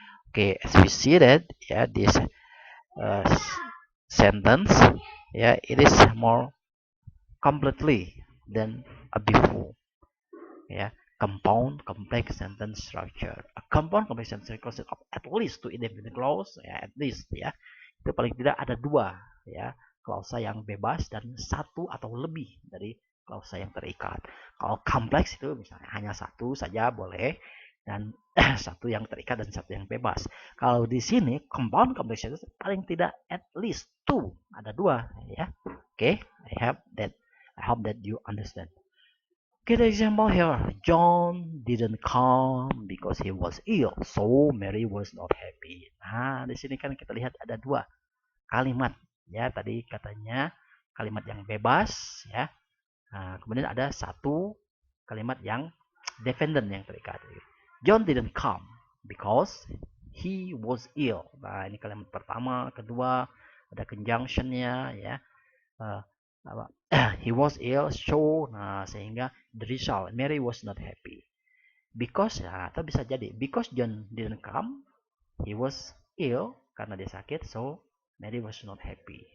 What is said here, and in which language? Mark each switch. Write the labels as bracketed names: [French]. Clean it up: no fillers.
[English] Okay, as we see that, yeah, this sentence, yeah, it is more completely than a before. Yeah, compound complex sentence structure. A compound complex sentence consist of at least two independent clause, ya, at least, ya. [Indonesian] Itu paling tidak ada dua, ya, klausa yang bebas dan satu atau lebih dari klausa yang terikat. Kalau kompleks itu misalnya hanya satu saja boleh, dan satu yang terikat dan satu yang bebas. Kalau di sini compound complex itu paling tidak [English] at least two, [Indonesian] ada dua, ya. [English] Oke, I hope that you understand. Get an example here. John didn't come because he was ill, so Mary was not happy. [Indonesian] Nah, di sini kan kita lihat ada dua kalimat, ya. Tadi katanya kalimat yang bebas, ya. Nah, kemudian ada satu kalimat yang dependent yang terikat. [English] John didn't come because he was ill. [Indonesian] Nah, ini kalimat pertama, kedua ada conjunctionnya, ya. [English] He was ill, so, [Indonesian] nah, sehingga [English] the result Mary was not happy because, nah, [Indonesian] atau bisa jadi [English] because John didn't come, he was ill [Indonesian] karena dia sakit, [English] so Mary was not happy.